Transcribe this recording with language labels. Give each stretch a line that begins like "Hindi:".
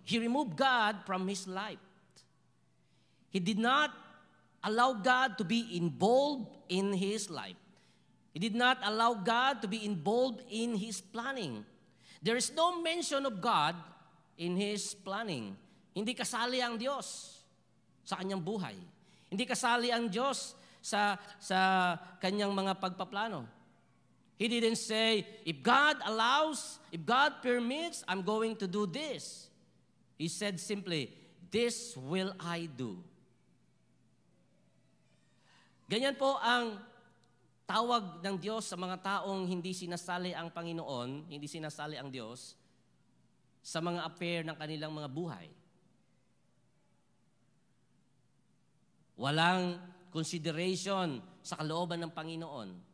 English: He removed God from his life. He did not allow God to be involved in his life. He did not allow God to be involved in his planning. There is no mention of God in his planning.
Filipino: Hindi kasali ang Diyos sa kanyang buhay. Hindi kasali ang Diyos sa kanyang mga pagpaplano.
English: He didn't say, if God allows, if God permits, I'm going to do this. He said simply, this will I do.
Filipino: Ganyan po ang tawag ng Diyos sa mga taong hindi sinasali ang Panginoon, hindi sinasali ang Diyos sa mga affair ng kanilang mga buhay. Walang consideration sa kalooban ng Panginoon.